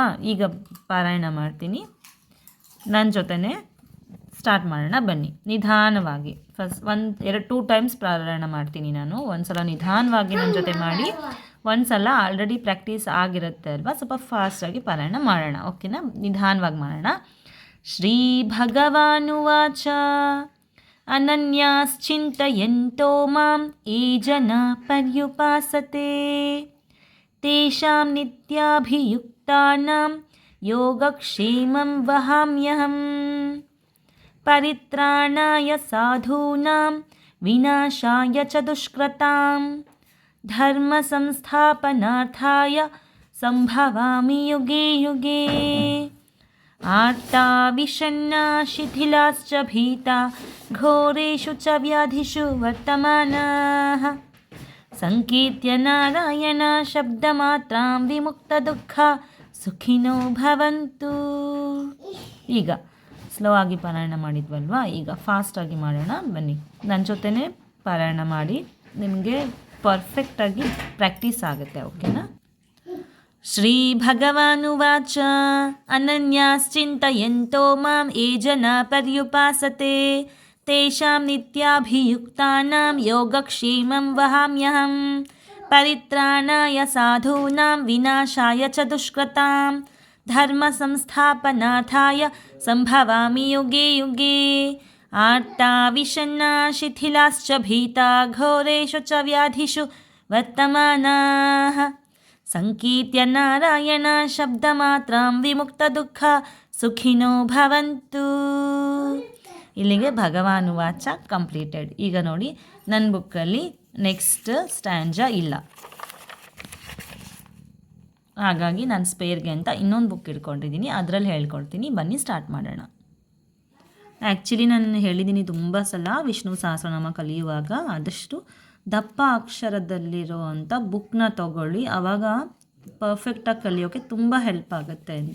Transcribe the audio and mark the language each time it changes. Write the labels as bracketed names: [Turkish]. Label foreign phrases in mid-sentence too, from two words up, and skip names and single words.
[Kannada] ಈಗ ಪಾರಾಯಣ ಮಾಡ್ತೀನಿ, ನನ್ನ ಜೊತೆನೇ ಸ್ಟಾರ್ಟ್ ಮಾಡೋಣ. ಬನ್ನಿ ನಿಧಾನವಾಗಿ, [English] first 2 times [Kannada] ಪಾರಾಯಣ ಮಾಡ್ತೀನಿ ನಾನು. ಒಂದು ಸಲ ನಿಧಾನವಾಗಿ ನನ್ನ ಜೊತೆ ಮಾಡಿ, ಒಂದು ಸಲ [English] already practice [Kannada] ಆಗಿರುತ್ತೆ ಅಲ್ವಾ, ಸ್ವಲ್ಪ ಫಾಸ್ಟಾಗಿ ಪಾರಾಯಣ ಮಾಡೋಣ. ಓಕೆನಾ? ನಿಧಾನವಾಗಿ ಮಾಡೋಣ. [Sanskrit] ಶ್ರೀ ಭಗವಾನುವಾಚ ಅನನ್ಯಾಶ್ಚಿಂತಯಂತೋ ಮಾಂ ಯೇ ಜನಾ ಪರ್ಯುಪಾಸತೆ ತೇಷಾಂ ನಿತ್ಯಾಭಿಯುಕ್ತಾನಾಂ ಯೋಗಕ್ಷೇಮಂ ವಹಾಮ್ಯಹಂ. ಪರಿತ್ರಾಣಾಯ ಸಾಧೂನಾಂ ವಿನಾಶಾಯ ಚ ದುಷ್ಕೃತಾಂ ಧರ್ಮ ಸಂಸ್ಥಾಪನಾರ್ಥಾಯ ಸಂಭವಾಮಿ ಯುಗೆ ಯುಗೆ. ಆರ್ತಾ ವಿಷಣ್ಣ ಶಿಥಿಲಾಶ್ಚ ಭೀತಾ ಘೋರೇಷು ಚ ವ್ಯಾಧಿಷು ವರ್ತಮಾನಾಃ ಸಂಕೀರ್ತ್ಯ ನಾರಾಯಣ ಶಬ್ದಮಾತ್ರಾಂ ವಿಮುಕ್ತ ದುಃಖ ಸುಖಿನೋ ಭವಂತು. [Kannada] ಈಗ ಸ್ಲೋ ಆಗಿ ಪಾರಾಯಣ ಮಾಡಿದ್ವಲ್ವಾ, ಈಗ ಫಾಸ್ಟಾಗಿ ಮಾಡೋಣ. ಬನ್ನಿ ನನ್ನ ಜೊತೆನೇ ಪಾರಾಯಣ ಮಾಡಿ, ನಿಮಗೆ ಪರ್ಫೆಕ್ಟಾಗಿ ಪ್ರಾಕ್ಟೀಸ್ ಆಗುತ್ತೆ. ಓಕೆನಾ? [Sanskrit] ಶ್ರೀ ಭಗವಾನುವಾಚ ಅನನ್ಯಾಶ್ಚಿಂತಯಂತೋ ಮಾಂ ಯೇ ಜನಾ ಪರ್ಯುಪಾಸತೆ ತೇಷಾಂ ನಿತ್ಯಾಭಿಯುಕ್ತಾನಾಂ ಯೋಗಕ್ಷೇಮಂ ವಹಾಮ್ಯಹಂ. ಪರಿತ್ರಾಣಾಯ ಸಾಧೂನಾಂ ವಿನಾಶಾಯ ಚ ದುಷ್ಕೃತಾಂ ಧರ್ಮ ಸಂಸ್ಥಾಪನಾರ್ಥಾಯ ಸಂಭವಾಮಿ ಯುಗೆ ಯುಗೆ. ಆರ್ತಾ ವಿಷಣ್ಣ ಶಿಥಿಲಾಶ್ಚ ಭೀತಾ ಘೋರೇಷು ಚ ವ್ಯಾಧಿಷು ವರ್ತಮಾನಾಃ ಸಂಕೀರ್ತ್ಯ ನಾರಾಯಣ ಶಬ್ದಮಾತ್ರಾಂ ವಿಮುಕ್ತ ದುಃಖ ಸುಖಿನೋ ಭವಂತು. [Kannada] ಇಲ್ಲಿಗೆ ಭಗವಾನುವಾಚ ಕಂಪ್ಲೀಟೆಡ್. ಈಗ ನೋಡಿ ನನ್ನ ಬುಕ್ಕಲ್ಲಿ [English] next stanza [Kannada] ಇಲ್ಲ, ಹಾಗಾಗಿ ನಾನು ಸ್ಪೇರ್ಗೆ ಅಂತ ಇನ್ನೊಂದು ಬುಕ್ ಇಟ್ಕೊಂಡಿದ್ದೀನಿ, ಅದರಲ್ಲಿ ಹೇಳ್ಕೊಡ್ತೀನಿ. ಬನ್ನಿ ಸ್ಟಾರ್ಟ್ ಮಾಡೋಣ. ಆ್ಯಕ್ಚುಲಿ ನಾನು ಹೇಳಿದ್ದೀನಿ ತುಂಬ ಸಲ ವಿಷ್ಣು ಸಹಸ್ರನಾಮ ಕಲಿಯುವಾಗ ಆದಷ್ಟು ದಪ್ಪ ಅಕ್ಷರದಲ್ಲಿರೋ ಅಂಥ ಬುಕ್ನ ತಗೊಳ್ಳಿ, ಆವಾಗ ಪರ್ಫೆಕ್ಟಾಗಿ ಕಲಿಯೋಕ್ಕೆ ತುಂಬ ಹೆಲ್ಪ್ ಆಗುತ್ತೆ ಅಂತ.